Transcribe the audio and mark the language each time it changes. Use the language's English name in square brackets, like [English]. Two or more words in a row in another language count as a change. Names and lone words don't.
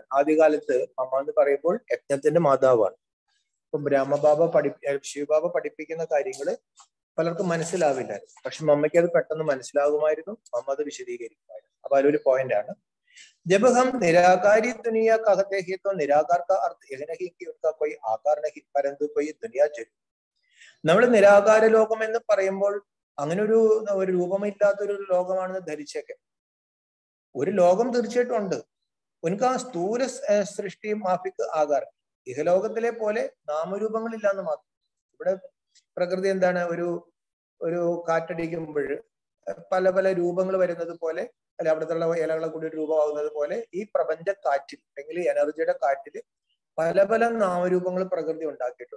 [Malayalam] ആദ്യകാലത്ത് അമ്മ എന്ന് പറയുമ്പോൾ യജ്ഞത്തിന്റെ മാതാവാണ്. ഇപ്പൊ ബ്രഹ്മബാബ ശിവബാബ പഠിപ്പിക്കുന്ന കാര്യങ്ങള് പലർക്കും മനസ്സിലാവില്ലായിരുന്നു. പക്ഷെ മമ്മയ്ക്ക് അത് പെട്ടെന്ന് മനസ്സിലാകുമായിരുന്നു. മമ്മ അത് വിശദീകരിക്കുമായിരുന്നു. അപ്പൊ അതിലൊരു പോയിന്റ് ആണ്, [Hindi] जब हम निराकारी दुनिया कहते हैं तो निराकार का अर्थ यह नहीं कि उनका कोई आकार नहीं परंतु कोई दुनिया जरूर. [Malayalam] നമ്മൾ നിരാകാര ലോകം എന്ന് പറയുമ്പോൾ അങ്ങനെ ഒരു രൂപമില്ലാത്തൊരു ലോകമാണെന്ന് ധരിച്ചേക്കെ. ഒരു ലോകം തീർച്ചയായിട്ടും ഉണ്ട്. [Hindi] उनका स्थूल सृष्टि माफिक आकार. [Malayalam] ഇഹലോകത്തിലെ പോലെ നാമരൂപങ്ങളില്ല എന്ന് മാത്രം. ഇവിടെ പ്രകൃതി എന്താണ്, ഒരു കാറ്റടിക്കുമ്പോൾ പല പല രൂപങ്ങൾ വരുന്നത് പോലെ, അല്ലെ അവിടുത്തെ ഇലകളെ കൂടി രൂപമാകുന്നത് പോലെ ഈ പ്രപഞ്ച കാറ്റിൽ അല്ലെങ്കിൽ എനർജിയുടെ കാറ്റിൽ പല പല നാമരൂപങ്ങൾ പ്രകൃതി ഉണ്ടാക്കിയിട്ടുണ്ട്.